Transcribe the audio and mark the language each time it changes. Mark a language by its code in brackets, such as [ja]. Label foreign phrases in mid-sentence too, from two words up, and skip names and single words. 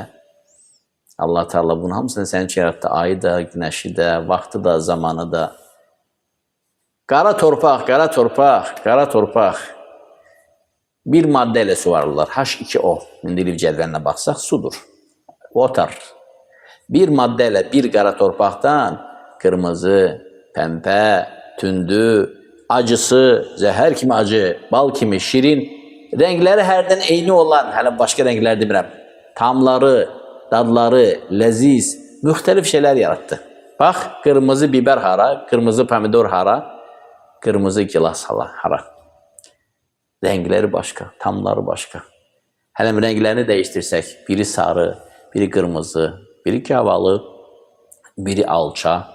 [az] Allah Teala bunun hamısını sənin üçün yarattı. Ayı da, güneşi də, vaxtı da, zamanı da. Qara torpaq, qara torpaq, qara torpaq. [tr] Bir madde ile [az] suvarırlar. H2O. Mendilif cədvəlinə baxsaq sudur. Water. [tr] Bir madde ile bir [az] qara torpaqdan [tr] kırmızı, pembe, tündü, acısı, [az] zəhər kimi acı, bal kimi şirin, renkleri hərdən eyni olan, hələ başqa renklər demirəm, tamları, dadları, leziz, müxtəlif şeyler yarattı. Bax, kırmızı biber hara, kırmızı pomidor hara, kırmızı gilas hara. [tr] Renkleri başka, tamları başka. Hele renklerini değiştirsek, biri sarı, biri kırmızı, biri kavalı, biri alça.